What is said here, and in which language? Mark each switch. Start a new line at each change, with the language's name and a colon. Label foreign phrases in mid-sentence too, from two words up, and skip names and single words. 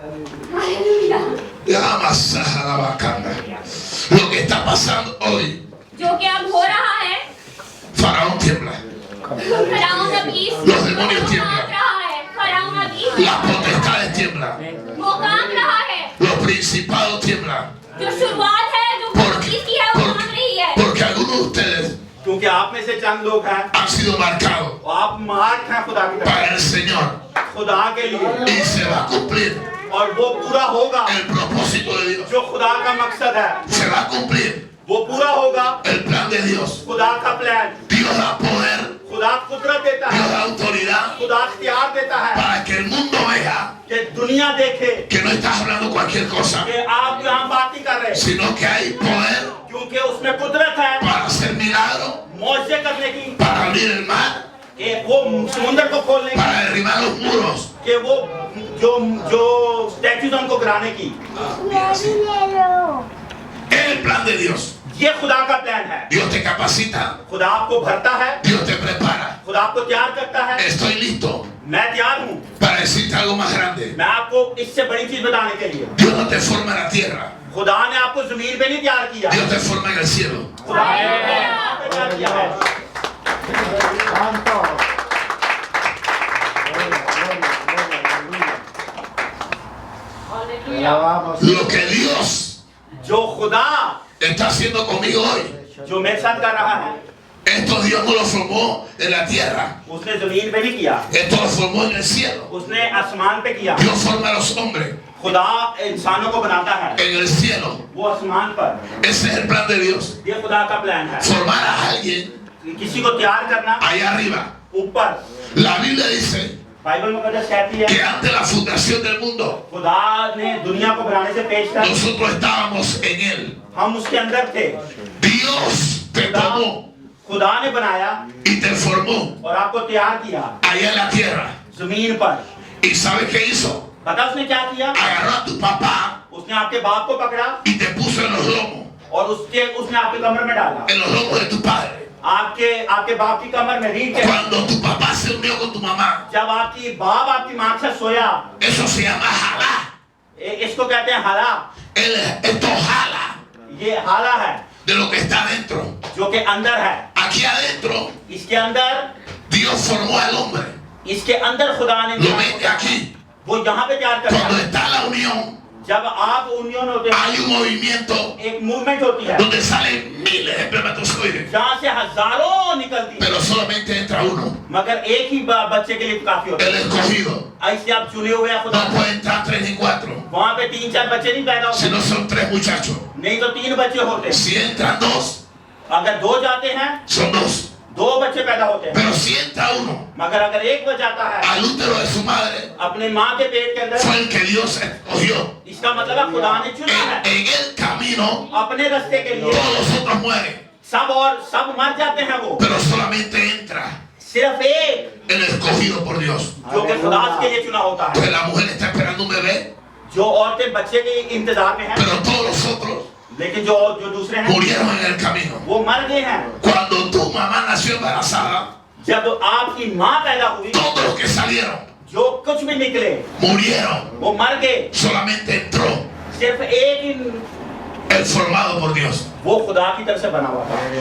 Spanish: Lo que está pasando hoy, Faraón tiembla, los demonios tiemblan, las potestades tiemblan, los principados tiemblan. Porque algunos de ustedes
Urdu: کیونکہ آپ میں سے چند لوگ ہیں
Spanish: han sido marcados
Urdu: آپ مارک ہیں خدا کی طرف
Spanish: para el Señor
Urdu: خدا کے لیے
Spanish: y se va a cumplir
Urdu: اور وہ پورا ہوگا
Spanish: el propósito de Dios.
Urdu: جو خدا کا مقصد ہے
Spanish: Se va a cumplir
Urdu: وہ پورا ہوگا
Spanish: el plan de Dios.
Urdu: خدا کا پلان
Spanish: Dios da poder,
Urdu: خدا قدرت دیتا
Spanish: Dios
Urdu: ہے
Spanish: da autoridad
Urdu: خدا اختیار دیتا ہے
Spanish: para que el mundo vea
Urdu: کہ دنیا دیکھے
Spanish: que no estás hablando cualquier cosa,
Urdu: کہ آپ یہاں بات نہیں کر رہے
Spanish: sino que hay poder
Urdu: کیونکہ اس میں قدرت ہے
Spanish: para hacer milagros,
Urdu: موجے کرنے کی
Spanish: para abrir el mar,
Urdu: کہ وہ سمندر کو کھولنے کی
Spanish: para derribar los muros.
Urdu: کہ وہ جو اسٹیچوز ان کو گرانے کی
Spanish: Es el plan de Dios.
Urdu: یہ خدا کا پلان ہے
Spanish: Dios te capacita,
Urdu: خدا آپ کو بھرتا ہے
Spanish: Dios te prepara.
Urdu: خدا آپ کو تیار کرتا ہے
Spanish: Estoy listo
Urdu: میں تیار ہوں
Spanish: para decirte algo más grande.
Urdu: میں آپ کو اس سے بڑی چیز بتانے کے لیے
Spanish: Dios no te forma en la tierra,
Urdu: خدا نے آپ کو زمین پہ نہیں تیار کیا
Spanish: Dios te forma en el cielo.
Urdu: خدا نے آپ کو تیار کیا ہے
Spanish: Lo que Dios
Urdu: جو خدا
Spanish: está haciendo conmigo hoy
Urdu: جو میرے ساتھ کر رہا ہے
Spanish: Esto Dios no lo formó en la tierra.
Urdu: اس نے زمین پہ نہیں کیا,
Spanish: Esto lo formó en el cielo.
Urdu: اس نے آسمان پہ کیا.
Spanish: Dios forma a los hombres
Urdu: خدا انسانوں کو بناتا ہے,
Spanish: en el cielo.
Urdu: وہ آسمان پر.
Spanish: Ese es el plan de Dios.
Urdu: یہ خدا کا پلان ہے,
Spanish: Formar a alguien
Urdu: کسی کو تیار کرنا
Spanish: allá arriba.
Urdu: اوپر.
Spanish: La Biblia dice
Urdu: بائبل مقدس کہتی ہے
Spanish: que antes de la fundación del mundo,
Urdu: خدا نے دنیا کو بنانے سے پیش کر
Spanish: nosotros estábamos en él.
Urdu: ہم اس کے اندر تھے.
Spanish: Dios te tomó
Urdu: خدا نے بنایا
Spanish: y te formó
Urdu: اور آپ کو تیار کیا
Spanish: allá en la tierra.
Urdu: زمین پر.
Spanish: ¿Y sabes qué hizo?
Urdu: پتا اس نے کیا کیا?
Spanish: Agarró a tu papá
Urdu: اس نے آپ کے باپ کو پکڑا
Spanish: y te puso en los lomos,
Urdu: اور اس نے آپ کے کمر میں ڈالا,
Spanish: en los lomos de tu padre.
Urdu: آپ کے باپ کی کمر میں ریڑھ کے.
Spanish: Cuando tu papá se unió con tu mamá,
Urdu: جب آپ کی باپ آپ کی ماں سے سویا,
Spanish: eso se llama jalá.
Urdu: اس کو کہتے ہیں حالہ.
Spanish: Esto jala
Urdu: یہ حالہ ہے
Spanish: de lo que está adentro.
Urdu: جو کہ اندر ہے.
Spanish: Aquí adentro,
Urdu: اس کے اندر,
Spanish: Dios formó al hombre.
Urdu: اس کے اندر خدا نے
Spanish: Lo mete aquí.
Urdu: وہ یہاں پہ تیار کرتا
Spanish: Cuando
Urdu: ہے.
Spanish: está la unión,
Urdu: جب آپ یونین ہوتے ہیں,
Spanish: hay un movimiento
Urdu: ایک موومنٹ ہوتی ہے
Spanish: donde salen miles de espermatozoides,
Urdu: جہاں سے ہزاروں نکلتی ہے,
Spanish: pero solamente entra uno,
Urdu: مگر ایک ہی بچے کے لیے کافی ہوتا
Spanish: el
Urdu: ہے.
Spanish: escogido.
Urdu: ایسے آپ چنے ہوئے ہیں خدا,
Spanish: No puede entrar 3 ni 4,
Urdu: وہاں پہ 3-4 بچے نہیں پیدا
Spanish: si
Urdu: ہوتے,
Spanish: no son 3 muchachos.
Urdu: نہیں تو 3 بچے ہوتے ہیں.
Spanish: Si entran 2,
Urdu: اگر 2 جاتے ہیں,
Spanish: son 2.
Urdu: 2 بچے پیدا ہوتے ہیں.
Spanish: Pero si entra uno
Urdu: مگر اگر ایک بچ جاتا ہے
Spanish: al útero de su madre,
Urdu: اپنے ماں کے پیٹ کے اندر,
Spanish: fue el que Dios escogió.
Urdu: اس کا مطلب ہے خدا نے چنا ہے.
Spanish: En el camino,
Urdu: اپنے راستے کے لیے
Spanish: todos los otros mueren,
Urdu: سب مر جاتے ہیں وہ,
Spanish: pero solamente entra
Urdu: صرف ایک
Spanish: el escogido por Dios.
Urdu: جو کہ خدا کے لیے چنا ہوتا ہے.
Spanish: Pues la mujer está esperando un bebé,
Urdu: جو عورتیں بچے کے انتظار میں ہیں,
Spanish: pero todos los otros
Urdu: لیکن جو دوسرے ہیں
Spanish: murieron en el camino.
Urdu: وہ مر گئے ہیں.
Spanish: Cuando tu mamá nació embarazada,
Urdu: جب آپ کی ماں پیدا ہوئی,
Spanish: todos los que salieron
Urdu: جو کچھ بھی نکلے
Spanish: murieron.
Urdu: وہ مر گئے,
Spanish: Solamente entró
Urdu: صرف ایک ہی
Spanish: el formado por Dios.
Urdu: وہ خدا کی طرف سے بنا ہوا تھا.